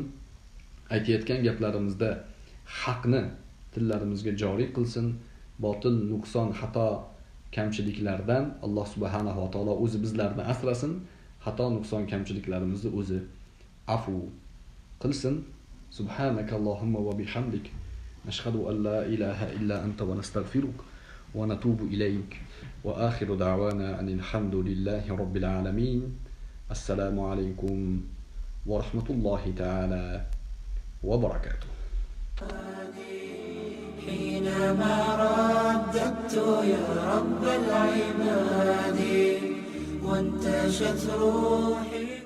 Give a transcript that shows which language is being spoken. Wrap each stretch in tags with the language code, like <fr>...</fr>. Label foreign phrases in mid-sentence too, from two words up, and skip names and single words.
<uz>Aytayotgan gaplarimizda haqni tillarimizga joriy qilsin. Botil, nuqson, xato, kamchiliklardan Alloh</uz> <ar>سبحانه وتعالى</ar> <uz>o'zi bizlarni asrasin. Xato, nuqson, kamchiliklarimizni o'zi afu qilsin.</uz> <ar>سبحانك اللهم وبحمدك نشهد أن لا إله إلا أنت ونستغفرك ونتوب إليك وآخر دعوانا أن الحمد لله رب العالمين. السلام عليكم ورحمة الله تعالى وبركاته. حينما رددت يا رب العباد وانتشت روحي</ar>